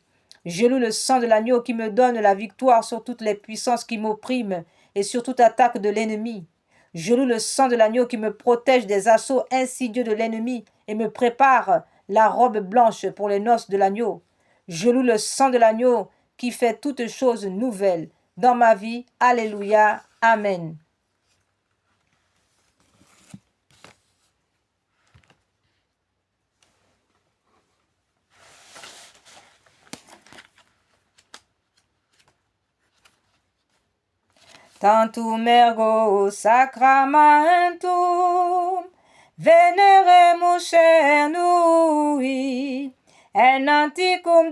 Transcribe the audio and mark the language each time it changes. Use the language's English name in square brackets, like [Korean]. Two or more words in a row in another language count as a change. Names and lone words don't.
[French] Je loue le sang de l'agneau qui me donne la victoire sur toutes les puissances qui m'oppriment et sur toute attaque de l'ennemi. Je loue le sang de l'agneau qui me protège des assauts insidieux de l'ennemi et me prépare la robe blanche pour les noces de l'agneau. Je loue le sang de l'agneau qui fait toutes choses nouvelles dans ma vie. Alléluia. Amen. [Latin] Tantum ergo sacramentum veneremus cernui, en anticum